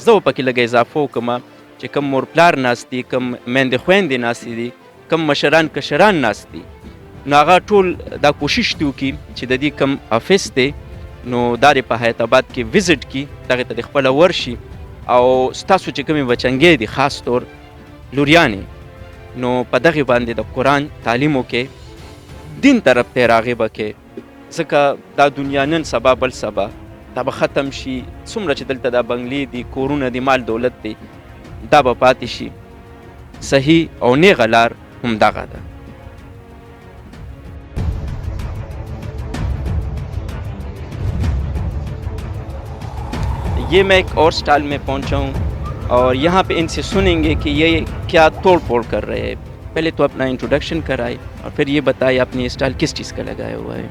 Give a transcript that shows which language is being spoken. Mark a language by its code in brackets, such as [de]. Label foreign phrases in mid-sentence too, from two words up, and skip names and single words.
[ps] زه پکې لږ اضافه وکړم چې کوم مور پلار ناست دي، کوم میندې خویندې ناستې دي، کوم مشران کشران ناست دي، نو هغه ټول دا کوشش دي وکړي چې د دې کوم آفس دی نو دا د په حیات آباد کې وزټ کړي، دغې ته د خپله ورشي او ستاسو چې کومې بچنګې دي خاص طور لوریانې نو په دغې باندې د قرآن تعلیم وکړي، دین طرف ته یې راغبه کړي، ځکه دا دنیا نن سبا بل سبا دا به ختم شي. څومره چې دلته دا بنګلې دي، کورونه دي، مال دولت دی، دا به پاتې شي. صحیح او نیغه لار همدغه ده. [ur] یہ میں ایک اور سٹائل میں پہنچا ہوں اور یہاں پہ ان سے سنیں گے کہ یہ کیا توڑ پھوڑ کر رہے ہیں. پہلے تو اپنا انٹروڈکشن کرائے اور پھر یہ بتائیے آپ نے یہ سٹائل کس چیز کا لگایا ہوا ہے.